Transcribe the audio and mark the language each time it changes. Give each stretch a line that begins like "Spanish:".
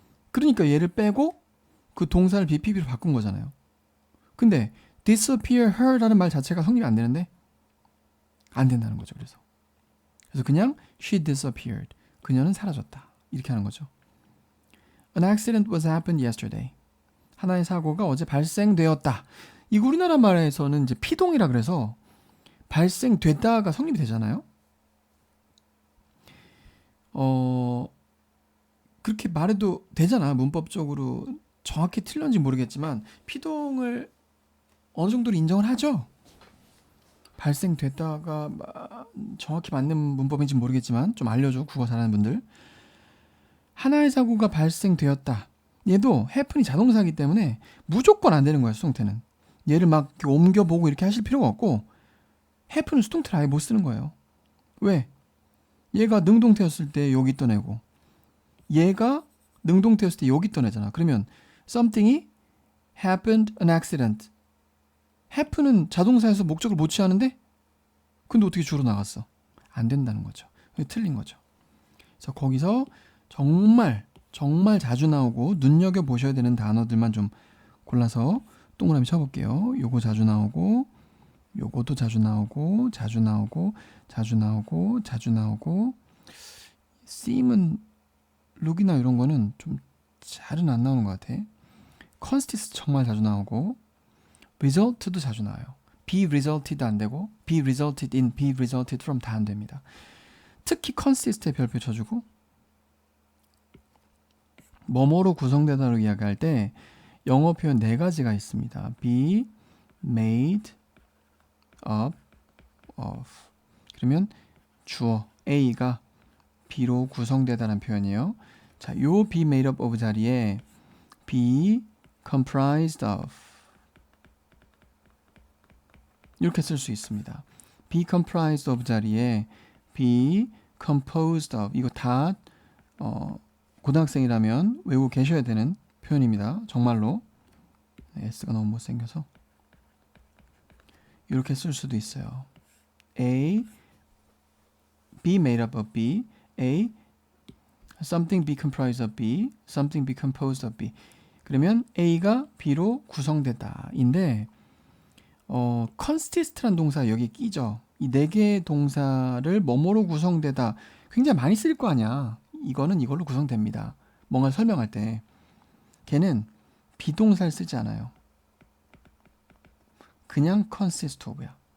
Korean: 그러니까 얘를 빼고 그 동사를 BPB로 바꾼 거잖아요. 근데
English: disappear her
Korean: 라는 말 자체가 성립이 안 되는데 안 된다는 거죠. 그래서 그냥
English: she disappeared.
Korean: 그녀는 사라졌다. 이렇게 하는 거죠.
English: An accident was happened yesterday.
Korean: 하나의 사고가 어제 발생되었다. 이 우리나라 말에서는 이제 피동이라 그래서 발생됐다가 성립이 되잖아요. 그렇게 말해도 되잖아. 문법적으로 정확히 틀렸는지 모르겠지만 피동을 어느 정도로 인정을 하죠. 발생됐다가 정확히 맞는 문법인지 모르겠지만 좀 알려줘. 국어 잘하는 분들. 하나의 사고가 발생되었다. 얘도 happen이 자동사이기 때문에 무조건 안 되는 거야. 수동태는. 얘를 이렇게 옮겨보고 이렇게 하실 필요가 없고 happen은 수동태를 아예 못 쓰는 거예요. 왜? 얘가 능동태였을 때 여기 있던 애고 얘가 능동태였을 때 여기 있던 애잖아. 그러면
English: something이 happened an accident.
Korean: happen은 자동사에서 목적을 못 취하는데 근데 어떻게 주로 나갔어? 안 된다는 거죠. 틀린 거죠. 그래서 거기서 정말 자주 나오고 눈여겨보셔야 되는 단어들만 좀 골라서 동그라미 쳐볼게요. 요거 자주 나오고 요것도 자주 나오고 자주 나오고 자주 나오고 자주 나오고 seem은 look이나 이런 거는 좀 잘은 안 나오는 것 같아. consist 정말 자주 나오고 result도 자주 나와요.
English: be resulted
Korean: 안 되고
English: be resulted in, be resulted from
Korean: 다 안 됩니다. 특히 consist에 별표 쳐주고 뭐뭐로 구성되다로 이야기할 때 영어 표현 4가지가 있습니다.
English: be made up of.
Korean: 그러면 주어 A가 B로 구성되다라는 표현이에요. 자, 요
English: be made up of
Korean: 자리에
English: be comprised of
Korean: 이렇게 쓸 수 있습니다.
English: be comprised of
Korean: 자리에
English: be composed of
Korean: 이거 다 고등학생이라면 외우고 계셔야 되는 표현입니다. 정말로 S가 너무 못생겨서 이렇게 쓸 수도 있어요.
English: A be made up of B A something be comprised of B something be composed of B
Korean: 그러면 A가 B로 구성되다 인데 consist란 동사 여기 끼죠. 이 네 개의 동사를 뭐뭐로 구성되다 굉장히 많이 쓸 거 아니야. 이거는 이걸로 구성됩니다. 뭔가 설명할 때 걔는 비동사를 쓰지 않아요. 그냥 consist of야.